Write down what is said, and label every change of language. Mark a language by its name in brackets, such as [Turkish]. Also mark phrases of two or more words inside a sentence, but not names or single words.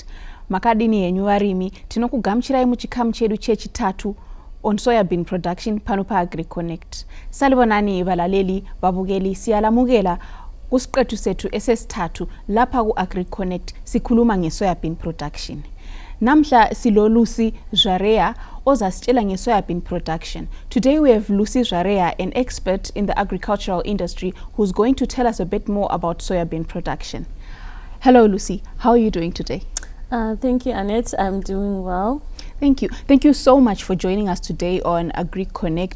[Shona] Makadini yenyu varimi tinokugamuchirai muchikamu chedu chechitatu [English] on soybean production [Shona] pano pa Agric Connect. [North Ndebele] Salibonani valaleli vabukeli siyalamukela kusiqethu sethu esesithathu lapha ku Agric Connect sikhuluma [English] ngesoybean production. [North Ndebele] Namhla silo Lucy Zarea ozasitshela [English] ngesoybean production. Today we have Lucy Zarea, an expert in the agricultural industry, who's going to tell us a bit more about soybean production. Hello Lucy, how are you doing today? Thank you, Annette. I'm doing well. Thank you. Thank you so much for joining us today on Agric Connect.